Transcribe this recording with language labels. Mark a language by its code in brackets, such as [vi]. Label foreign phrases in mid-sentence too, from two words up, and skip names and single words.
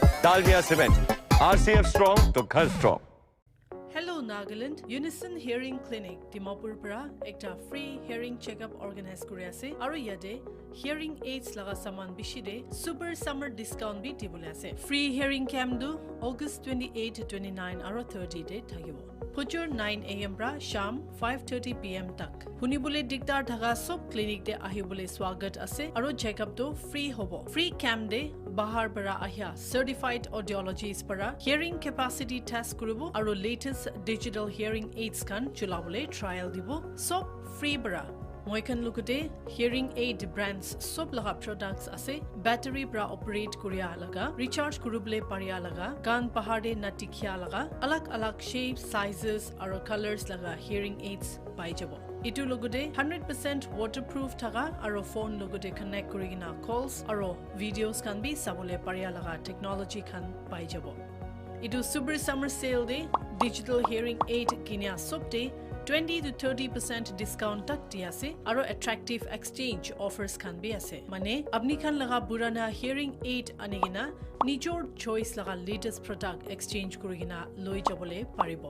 [hi] डालमिया सीमेंट, RCF स्ट्रॉन्ग तो घर स्ट्रॉन्ग. [nag] Hello Nagaland, Unison Hearing Clinic, Dimapur para ekta [en] free hearing checkup organize [nag] kuri ase aru yate [en] hearing aids [nag] laga saman bishi de [en] super summer discount [nag] bi dibole ase. [en] Free hearing camp [nag] do August 28, 29 aru 30 de thakibo. Phujur 9 AM pra sham 5:30 PM tak. Hunibole dikdar thaga sob clinic de ahibole swagat ase aru checkup do free hobo. [en] Free camp [nag] de bahar para ahya [en] certified audiologists [nag] para [en] hearing capacity test [nag] kuribo aru [en] latest digital hearing aids [nag] kan chulabole trial dibo. Sob free bara. Moikan lukute [en] hearing aid brands [nag] sob laga products ase, battery pra operate kuriya laga, recharge kurubole pariya laga, kan pahade natikhya laga, alag shapes, sizes aru colors laga [en] hearing aids [nag] pai jabo. Itu logote 100% waterproof thaga aru phone logote connect kurigina calls aru videos kan bi sabole pariya laga technology kan pai jabo. Itu [en] super summer sale [nag] de [en] digital hearing aid [nag] kinya sob de 20 to 30% discount tak diya ase aru [en] attractive exchange offers [nag] kan bi ase. Mane apni khan laga burana [en] hearing aid [nag] anigina nijor choice laga [en] latest product exchange [nag] kurigina loi jabole paribo.